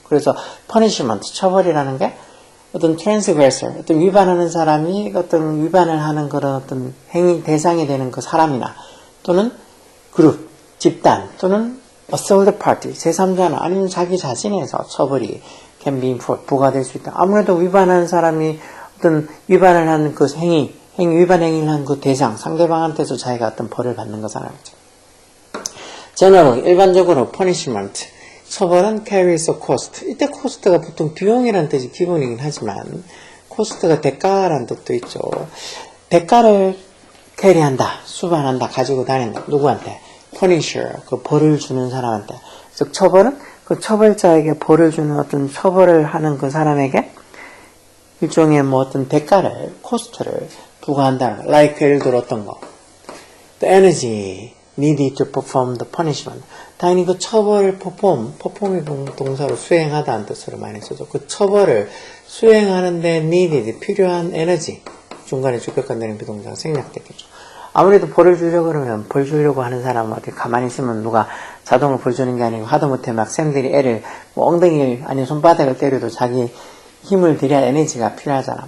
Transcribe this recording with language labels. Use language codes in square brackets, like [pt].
[ko] 그래서 punishment, 처벌이라는 게 어떤 transgressor, 어떤 위반하는 사람이 어떤 위반을 하는 그런 어떤 행위 대상이 되는 그 사람이나 또는 그룹, 집단 또는 a third party, 제3자나 아니면 자기 자신에서 처벌이 can be imposed, 부과될 수 있다. 아무래도 위반하는 사람이 어떤 위반을 하는 그 위반 행위를 한 그 대상, 상대방한테서 자기가 어떤 벌을 받는 거잖아요. [en] generally, 일반적으로 punishment, 처벌은 carries a cost. [ko] 이때 cost가 보통 비용이라는 뜻이 기본이긴 하지만 cost가 대가라는 뜻도 있죠. 대가를 carry한다, 수반한다, 가지고 다닌다. 누구한테? punisher, 그 벌을 주는 사람한테. 즉 처벌은 그 처벌자에게 벌을 주는 어떤 처벌을 하는 그 사람에게 일종의 뭐 어떤 대가를, 코스트를 부과한다는 거. like 예를 들어 어떤 거. [en] The energy needed to perform the punishment. [ko] 당연히 그 처벌을 perform이 동사로 수행하다는 뜻으로 많이 쓰죠. 그 처벌을 수행하는데 needed, 필요한 에너지. 중간에 주격한 되는 비동사가 생략되겠죠. 아무래도 벌을 주려고 그러면 벌 주려고 하는 사람은 어디 가만히 있으면 누가 자동으로 벌 주는 게 아니고 하다못해 막 쌤들이 애를 뭐 엉덩이를 아니면 손바닥을 때려도 자기 힘을 들여야 에너지가 필요하잖아.